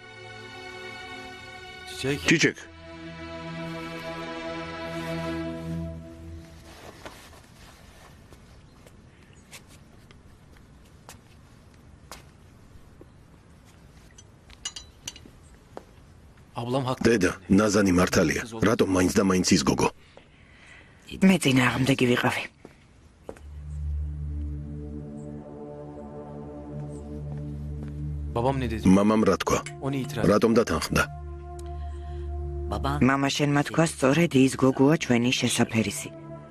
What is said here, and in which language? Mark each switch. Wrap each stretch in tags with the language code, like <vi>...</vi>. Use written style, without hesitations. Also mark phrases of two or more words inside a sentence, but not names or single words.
<tr>Çiçek. Ablam haklı.</tr> <ka>დედა, ნაზანი მართალია. რატომ მაინც და მაინც ის გოგო? მე წინააღმდეგი ვიყავი.</ka> <tr>Babam ne dedi?</tr> <ka>მამამ რა თქვა?</ka> <tr>Onu itiraz.</tr> <ka>რატომ დათანხმდა? მამა შენმა თქვა სწორედ ის გოგოა ჩვენი შესაფერისი.</ka>